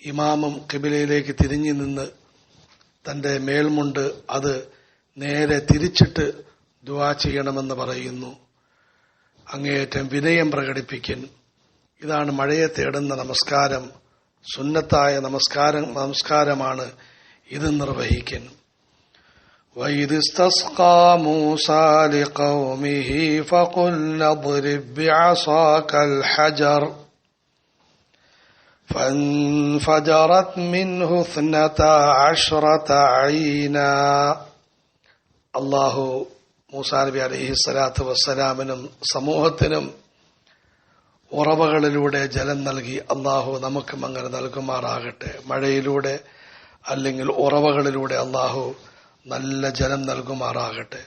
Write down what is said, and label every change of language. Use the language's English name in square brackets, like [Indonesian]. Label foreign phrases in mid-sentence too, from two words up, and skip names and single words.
[Malayalam] ഇമാമും ഖിബിലയിലേക്ക് തിരിഞ്ഞു നിന്ന് തന്റെ മേൽമുണ്ട് അത് നേരെ തിരിച്ചിട്ട് ദുആ ചെയ്യണമെന്ന് പറയുന്നു. അങ്ങേയറ്റം വിനയം പ്രകടിപ്പിക്കൻ. ഇതാണ് മഴയെ തേടുന്ന നമസ്കാരം. സുന്നത്തായ നമസ്കാരമാണ് ഇത് നിർവഹിക്കൻ. [Arabic] وَإِذِ اسْتَسْقَى مُوسَى لِقَوْمِهِ فَقُلْنَا اضْرِب بِّعَصَاكَ الْحَجَرَ فَانْفَجَرَتْ مِنْهُ 12 عَيْنًا. [Malayalam] അല്ലാഹു മൂസാ നബി അലൈഹിസ്സലാത്തു വസ്സലാമിനും സമൂഹത്തിനും ഉറവകളിലൂടെ ജലം നൽകി. അല്ലാഹു നമുക്കും അങ്ങനെ നൽകുമാറാകട്ടെ. മഴയിലൂടെ അല്ലെങ്കിൽ ഉറവകളിലൂടെ അല്ലാഹു നല്ല ജലം നൽകുമാറാകട്ടെ.